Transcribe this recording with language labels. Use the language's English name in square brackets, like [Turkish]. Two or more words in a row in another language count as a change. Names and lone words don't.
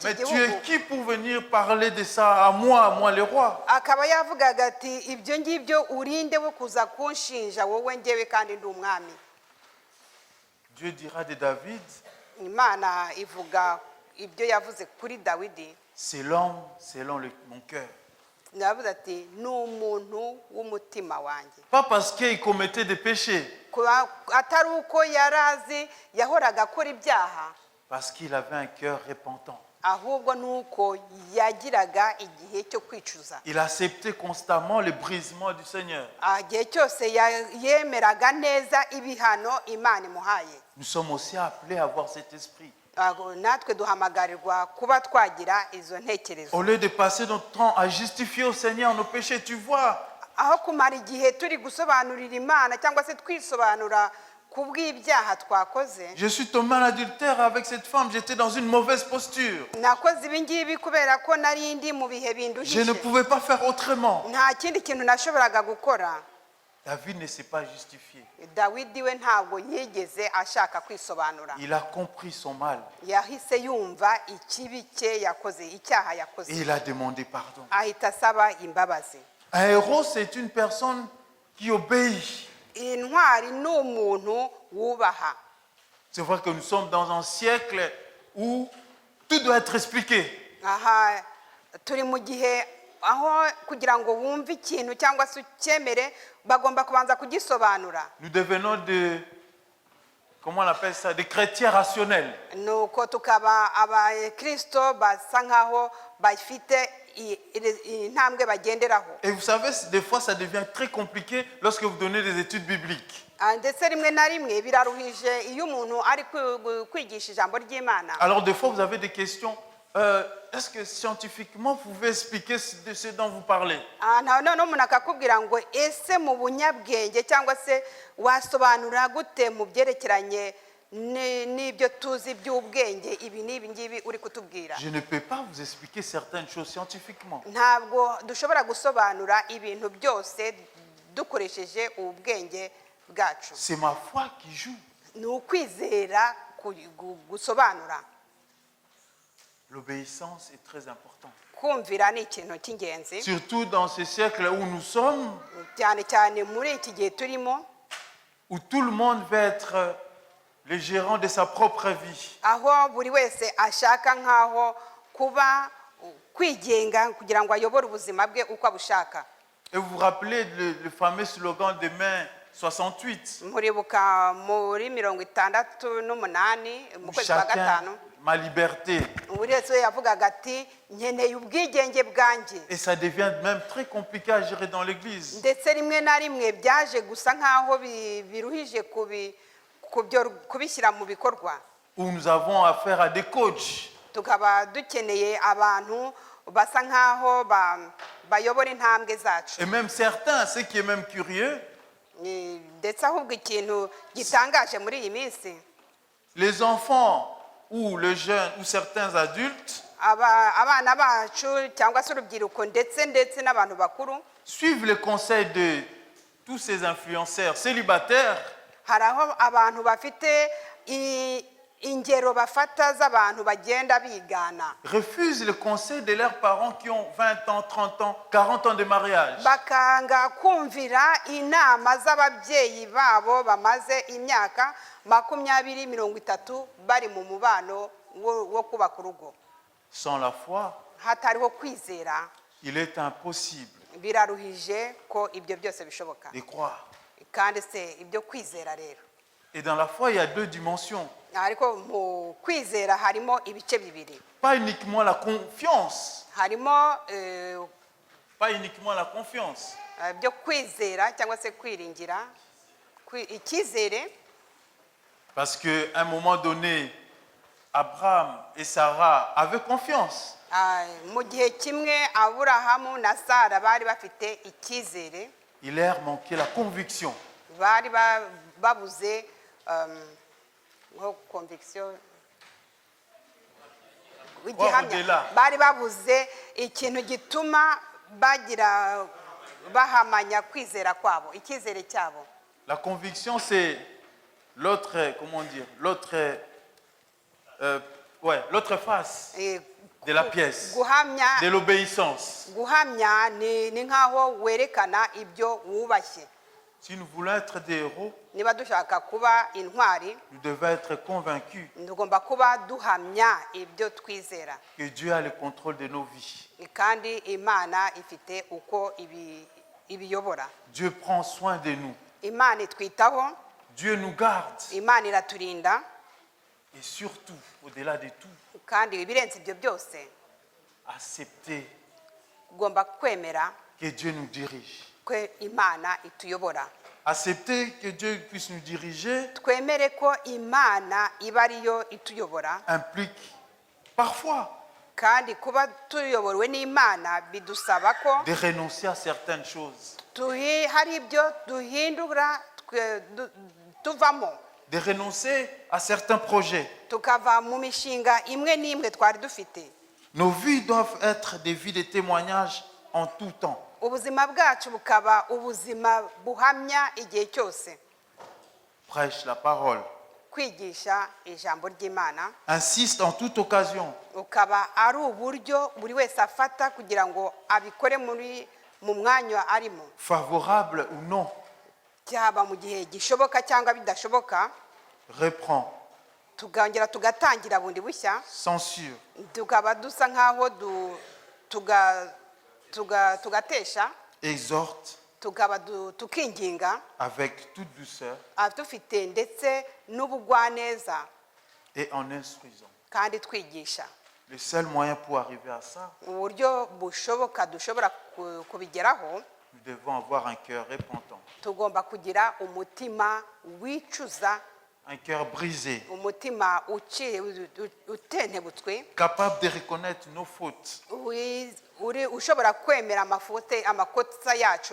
[French] Mais tu [Kinyarwanda] gihugu. [French] es qui pour venir parler de ça à moi le roi? [Kinyarwanda] Akaba yavugaga ati ibyo ngibyo urinde wo kuza kunshinja wowe njyewe kandi ndi umwami. [French] Dieu dira de David, [Kinyarwanda] Imana ivuga ibyo yavuze kuri Dawidi, [French] c'est l'homme selon mon cœur. [Kinyarwanda] yavuze ati ni umuntu w'umutima wanjye. [French] Pas parce qu'il commettait des péchés, [Kinyarwanda] Atari uko yarazi yahoraga akora ibyaha, [French] parce qu'il avait un cœur repentant. [Kinyarwanda] ahubwo nuko yagiraga igihe cyo kwicuza. [French] Il acceptait constamment le brisement du Seigneur. [Kinyarwanda] Igihe cyose yemeraga neza ibihano Imana imuhaye. [French] Nous sommes aussi appelés à avoir cet esprit. [Kinyarwanda] Natwe duhamagarirwa kuba twagira izo ntekerezo. [French] Au lieu de passer notre temps à justifier au Seigneur nos péchés, tu vois, [Kinyarwanda] Aho kumara igihe turi gusobanurira Imana cyangwa se twisobanura ku bw'ibyaha twakoze. [French] je suis tombé en adultère avec cette femme, j'étais dans une mauvaise posture. [Kinyarwanda] Nakoze ibi ngibi kubera ko nari ndi mu bihe [French] Je ne [Kinyarwanda] binduhije. [French] pouvais pas faire autrement. [Kinyarwanda] Nta kindi kintu nashoboraga gukora. [French] David ne s'est pas justifié. [Kinyarwanda] Dawidi we ntabwo yigeze ashaka kwisobanura. [French] Il a compris son mal [Kinyarwanda] Yahise yumva ikibi cye yakoze, icyaha [French] et [Kinyarwanda] yakoze. [French] il a demandé pardon. [Kinyarwanda] Ahita asaba imbabazi. [French] Un héros, c'est une personne qui obéit. [Kinyarwanda] Intwari ni umuntu wubaha. [French] C'est vrai que nous sommes dans un siècle où tout doit être expliqué. [Kinyarwanda] Aha turi mu gihe aho kugira ngo wumve ikintu cyangwa se ucyemere bagomba kubanza kugisobanura. [French] Nous devenons comment on appelle ça, des chrétiens rationnels. [Kinyarwanda] Nuko tukaba abakristo basa nkaho bafite intambwe bagenderaho. [French] Et vous savez, des fois, ça devient très compliqué lorsque vous donnez des études bibliques. [Kinyarwanda] Ndetse rimwe na rimwe biraruhije iyo umuntu ari kwigisha ijambo ry'Imana. [French] Alors, des fois, vous avez des questions. Est-ce que scientifiquement, vous pouvez expliquer de ce dont vous parlez? [Kinyarwanda] None umuntu akakubwira ngo ese mu bunyabwenge cyangwa se wasobanura gute mu byerekeranye n'ibyo tuzi by'ubwenge ibi n'ibi ngibi uri kutubwira? [French] Je ne peux pas vous expliquer certaines choses scientifiquement. [Kinyarwanda] Ntabwo dushobora gusobanura ibintu byose dukoresheje ubwenge bwacu. [French] C'est ma foi qui joue. [Kinyarwanda] Ni ukwizera gusobanura. [French] L'obéissance est très importante. [Kinyarwanda] Kumvira ni ikintu cy'ingenzi. [French] Surtout dans ce siècle où nous sommes, [Kinyarwanda] Cyane cyane muri iki gihe turimo, [French] où tout le monde veut être le gérant de sa propre vie. [Kinyarwanda] aho buri wese ashaka nkaho kuba kwigenga kugira ngo ayobore ubuzima bwe uko abushaka. [French] Et vous vous rappelez le fameux slogan de mai 68, [Kinyarwanda] Muribuka muri 68 mu kwezi kwa [French] chacun [Kinyarwanda] gatanu, [French] ma liberté. [Kinyarwanda] buri wese yavugaga ati nkeneye ubwigenge bwanjye. [French] Et ça devient même très compliqué à gérer dans l'église. [Kinyarwanda] Ndetse rimwe na rimwe byaje gusa nkaho biruhije kubishyira mu bikorwa. [French] Où nous avons affaire à des coachs. [Kinyarwanda] Tukaba dukeneye abantu basa nkaho bayobora intambwe zacu. [French] Et même certains, ce qui est même curieux, [Kinyarwanda] Ndetse ahubwo ikintu gitangaje muri iyi minsi, [French] les enfants ou les jeunes ou certains adultes [Kinyarwanda] abana bacu cyangwa se urubyiruko ndetse n'abantu bakuru [French] suivent les conseils de tous ces influenceurs célibataires. [Kinyarwanda] hari aho abantu bafite ingero bafata z'abantu bagenda bigana, [French] Refusent le conseil de leurs parents qui ont 20 ans, 30 ans, 40 ans de mariage. [Kinyarwanda] bakanga kumvira inama z'ababyeyi babo bamaze imyaka 20, 30 bari mu mubano wo kubaka urugo. [French] Sans la foi, [Kinyarwanda] Hatariho kwizera, [French] il est impossible [Kinyarwanda] biraruhije ko ibyo byose bishoboka. [French] de croire. [Kinyarwanda] Kandi se ibyo kwizera rero, [French] Et dans la foi, il y a deux dimensions. [Kinyarwanda] ariko mu kwizera harimo ibice bibiri. [French] Pas uniquement la confiance. [Kinyarwanda] Harimo [French] Pas uniquement la confiance. [Kinyarwanda] byo kwizera cyangwa se kwiringira, icyizere. [French] Parce qu'à un moment donné, Abraham et Sarah avaient confiance. [Kinyarwanda] Mu gihe kimwe Aburahamu na Sara bari bafite icyizere, [French] Il leur manquait la conviction. [Kinyarwanda] bari babuze conviction, [French] au-delà. [Kinyarwanda] bari babuze ikintu gituma bahamanya kwizera kwabo, icyizere cyabo. [French] La conviction, c'est l'autre, comment dire, l'autre face de la pièce, [Kinyarwanda] Guhamya, [French] de l'obéissance. [Kinyarwanda] guhamya ni nkaho werekana ibyo wubashye. [French] Si nous voulons être des héros, [Kinyarwanda] Niba dushaka kuba intwari, [French] nous devons être convaincus [Kinyarwanda] tugomba kuba duhamya ibyo twizera. [French] que Dieu a le contrôle de nos vies. [Kinyarwanda] Kandi Imana ifite uko ibiyobora. [French] Dieu prend soin de nous. [Kinyarwanda] Imana itwitaho, [French] Dieu nous garde. [Kinyarwanda] Imana iraturinda, [French] Et surtout, au-delà de tout, [Kinyarwanda] kandi ibirenze ibyo byose [French] accepter [Kinyarwanda] ugomba kwemera [French] que Dieu nous dirige. [Kinyarwanda] ko Imana ituyobora. [French] Accepter que Dieu puisse nous diriger [Kinyarwanda] Twemere ko Imana iba ariyo ituyobora, [French] implique parfois [Kinyarwanda] kandi kuba tuyobowe n'Imana bidusaba ko [French] de renoncer à certaines choses, [Kinyarwanda] hari ibyo duhindura tuvamo, [French] de renoncer à certains projets. [Kinyarwanda] tukava mu mishinga imwe n'imwe twari dufite. [French] Nos vies doivent être des vies de témoignage en tout temps. [Kinyarwanda] Ubuzima bwacu bukaba ubuzima buhamya igihe cyose. [French] Prêche la parole. [Kinyarwanda] Kwigisha ijambo ry'Imana [French] Insiste en toute occasion. [Kinyarwanda] ukaba ari uburyo buri wese afata kugira ngo abikore mu mwanya arimo, [French] Favorable ou non, [Kinyarwanda] cyaba mu gihe gishoboka cyangwa bidashoboka. [French] reprend. [Kinyarwanda] Tugongera tugatangira bundi bushya, [French] Censure. [Kinyarwanda] tukaba dusa nkaho tugatesha, [French] Exhorte [Kinyarwanda] tukaba tukinginga, [French] avec toute douceur [Kinyarwanda] dufite ndetse n'ubugwaneza, [French] et en instruisant. [Kinyarwanda] kandi twigisha. [French] Le seul moyen pour arriver à ça, [Kinyarwanda] Uburyo bushoboka dushobora kubigeraho, [French] nous devons avoir un cœur repentant, [Kinyarwanda] tugomba kugira umutima wicuza, [French] un cœur brisé, [Kinyarwanda] umutima utentebutswe, [French] capable de reconnaître nos fautes [Kinyarwanda] ushobora kwemera amakosa yacu.